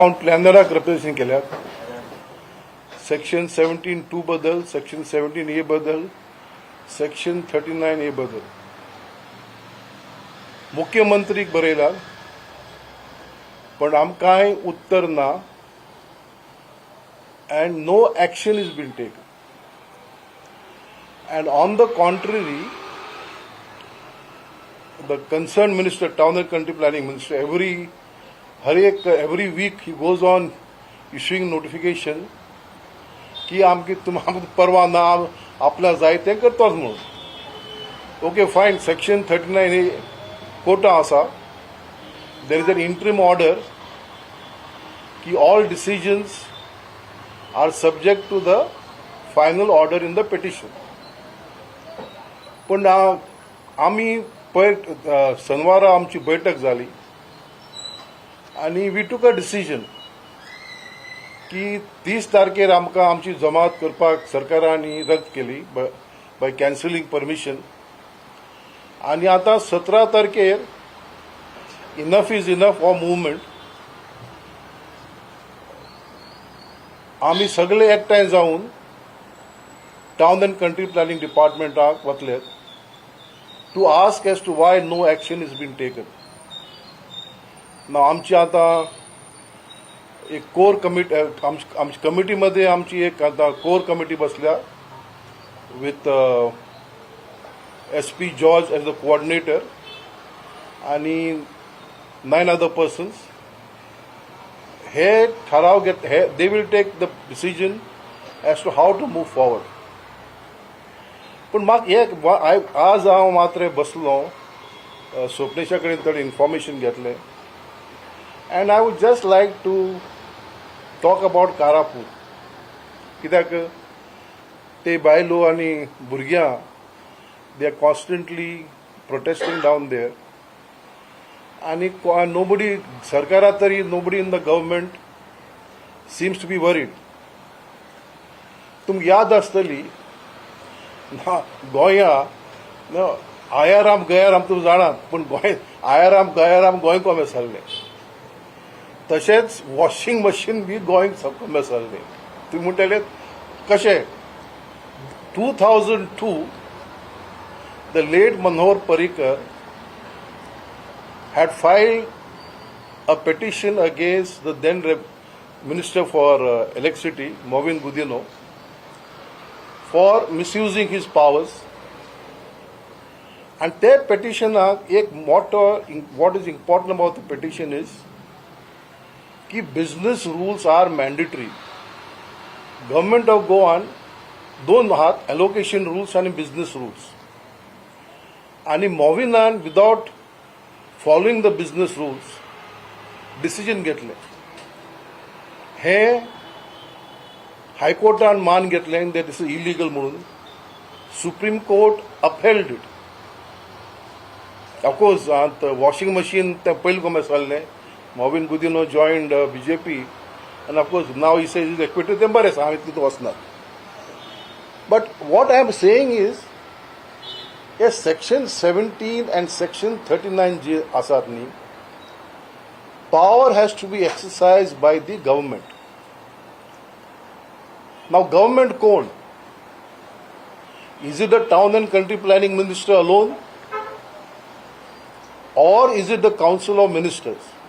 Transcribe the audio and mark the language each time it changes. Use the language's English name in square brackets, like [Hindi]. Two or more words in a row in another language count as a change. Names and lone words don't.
[Konkani] प्लॅनराक रिप्रेझेंट केल्यात. सेक्शन 17(2) बद्दल, सेक्शन 17(a) बद्दल, सेक्शन 39(a) बद्दल मुख्यमंत्रीक बरयला, पण आमकांय उत्तर ना, [English] and no action is been taken. And on the contrary, the concerned minister, town and country planning minister, every week he goes on issuing notification [Konkani] की आमकी तुम्हाला परवा ना आपल्या जाय तें करतोच म्हणून. [English] OK fine, [Konkani] सेक्शन 39(a) कोटा आसा. [English] there is an interim order की all decisions are subject to the final order in the petition. [Konkani] पण आम्ही शनिवारा आमची बैठक झाली आणि [English] we took a decision [Konkani] की 30 तारखेर आमकां आमची जमात करपाक सरकारांनी रद्द केली [English] by cancelling permission. [Konkani] आणि आता 17 तारखेर [English] enough is enough for movement. [Konkani] आम्ही सगळे एकठांय जावन टाउन अँड कंट्री प्लॅनिंग डिपार्टमेंटाक वतलेत [English] to ask as to why no action is been taken. [Konkani] आमची आता एक [English] core committee, [Konkani] आमची कमिटीमध्ये आमची एक आता [English] core committee [Konkani] बसल्या [English] with SP George as the coordinator [Konkani] आणि [English] 9 other persons. [Konkani] हे ठराव [English] they will take the decision as to how to move forward. [Konkani] पण म्हाका आज हांव मात्र बसलो स्वप्नेशा कडेन थोडें इन्फॉर्मेशन घेतलें. [English] and I would just like to talk about कारापूर, [Konkani] कित्याक ते बायलो आनी भुरग्यां [English] they are constantly protesting down there. आणि नोबडी [Konkani] सरकारा तरी [English] nobody in the government seems to be worried. [Konkani] तुमकां याद आसतली गोंया [Hindi] आयाराम गयाराम [Konkani] तुमी जाणात, पण गोंय [Hindi] आयाराम गयाराम [Konkani] गोंय कोमे सरले. तशेंच [English] washing machine [Konkani] बी गोंय कोमे सरले. तुमी म्हणटले कशें. [English] 2002 the late मनोहर पर्रीकर had filed a petition against the then Minister for Electricity, Movin Gudino, for misusing his powers. And that petition, what is important about the petition is that business rules are mandatory. Government of Goan [Konkani] दोन हात [English] allocation rules and business rules. And Movinan, without following the business rules, decision घेतले. [Konkani] हे हायकोर्टान मान घेतलें [English] that this is illegal [Konkani] म्हणून. [English] Supreme Court upheld it. Of course, the washing machine [Konkani] ते पयलीं कोमे चल्लें. [English] Movin Gudino joined BJP, and of course now he says he's acquitted. [Konkani] तें बरें आसा, हांव तितूंत वचना. [English] But what I am saying is, yes, section 17 and section 39J asatni, power has to be exercised by the government. Now, government code, is it the town and country planning minister alone, or is it the council of ministers?